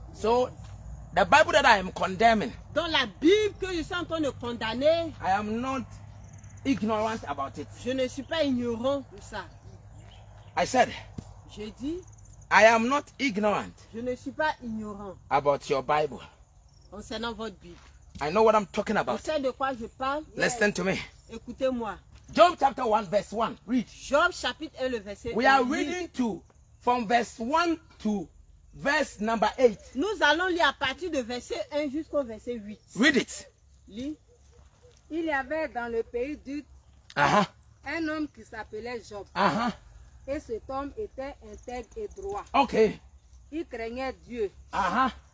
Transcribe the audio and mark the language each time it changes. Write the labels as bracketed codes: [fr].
[en] So, the Bible that I am condemning, [fr] Dans la Bible que je suis en train de condamner, [en] I am not ignorant about it. [fr] je ne suis pas ignorant de ça. [en] I said, [fr] J'ai dit, [en] I am not ignorant [fr] je ne suis pas ignorant [en] about your Bible. [fr] concernant votre Bible. [en] I know what I'm talking [fr] Vous [en] about. [fr] savez de quoi je parle? [en] Listen to me. [fr] Écoutez-moi. [en] Job chapter 1, verse 1. Read. [fr] Job chapitre 1, le verset [en] We [fr] 1. [en] are reading from verse 1 to verse number 8. [fr] Nous allons lire à partir de verset 1 jusqu'au verset 8. [en] Read it. [fr] Lis. Il y avait dans le pays d'Ud Uh-huh. un homme qui s'appelait Job. Uh-huh. Et cet homme était intègre et droit. [en] Okay. [fr] Il craignait Dieu Uh-huh.